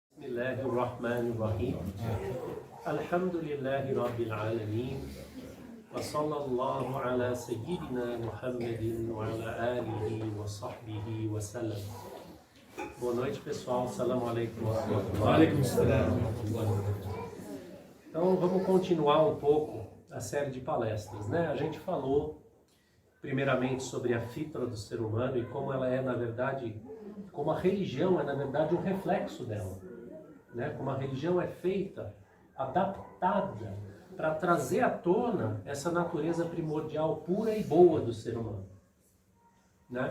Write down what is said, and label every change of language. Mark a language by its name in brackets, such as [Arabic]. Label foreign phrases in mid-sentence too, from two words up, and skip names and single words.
[Arabic] بسم الله الرحمن الرحيم. الحمد لله رب العالمين. وصلى الله على سيدنا محمد وعلى آله وصحبه وسلم. [Portuguese] Boa noite, pessoal. [Arabic] السلام عليكم ورحمة الله وبركاته. [Portuguese] Então, vamos continuar um pouco a série de palestras, né? A gente falou primeiramente sobre a fitra do ser humano e como ela é, na verdade, como a religião é, na verdade, um reflexo dela, né? Como a religião é feita, adaptada para trazer à tona essa natureza primordial, pura e boa do ser humano, né?